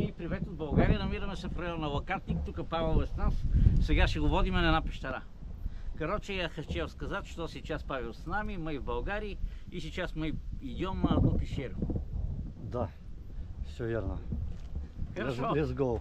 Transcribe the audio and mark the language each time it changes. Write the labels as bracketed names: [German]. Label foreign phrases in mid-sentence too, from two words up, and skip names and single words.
[Bulgarian] Привет от България, намираме се в района на Лакатник, тук Павел е с нас. Сега ще го водим на една пещера. [Russian] Короче, я хотел сказать, что сейчас Павел с нами, мы в Болгарии, и сейчас мы идем на одну пещеру. Да, все верно. Хорошо, [English] Let's go.